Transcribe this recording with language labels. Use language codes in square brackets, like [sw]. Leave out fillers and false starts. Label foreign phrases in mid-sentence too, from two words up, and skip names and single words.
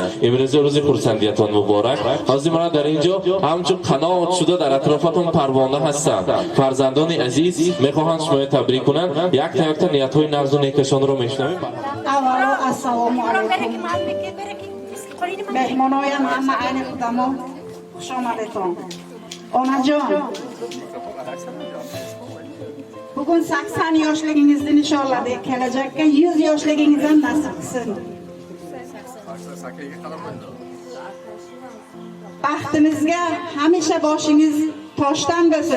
[tg] امروز روز خورسندیتان مبارک. حاضر من در اینجا همچون قناعت شده در اطرافتون پروانه هستند فرزندان عزیز میخواهند شما تبریک کنند یک تا نیت‌های نغز و نیکشان رو میشنویم. اولا السلام علیکم مهمانایم همه عین خودمو خوش آمدتون. [uz] Ona jon bugün 80 yoshligingizni nishonladik. Kelajakka 100 yoshligingizdan nasib qilsin. Baxtimizga hamisha boshingiz toshdan bo'lsin.